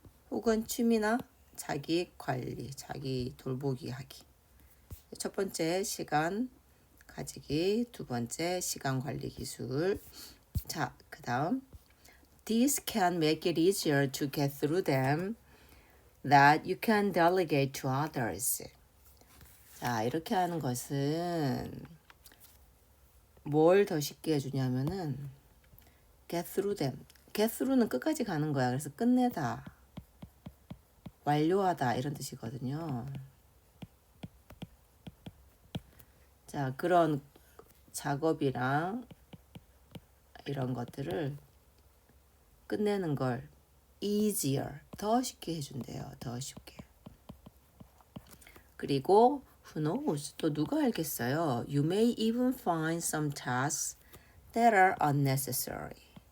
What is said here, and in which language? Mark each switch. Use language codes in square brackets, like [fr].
[ko] 혹은 취미나 자기 관리, 자기 돌보기 하기. 첫 번째 시간 가지기, 두 번째 시간 관리 기술. 자, 그 다음 [en] This can make it easier to get through them that you can delegate to others. [ko] 자, 이렇게 하는 것은 뭘 더 쉽게 해주냐면은 [en] get through them. [ko] get through는 끝까지 가는 거야. 그래서 끝내다, 완료하다 이런 뜻이거든요. 자, 그런 작업이랑 이런 것들을 끝내는 걸 easier, 더 쉽게 해준대요. 더 쉽게. 그리고 [en] who knows, [ko] 또 누가 알겠어요. [en] You may even find some tasks that are unnecessary.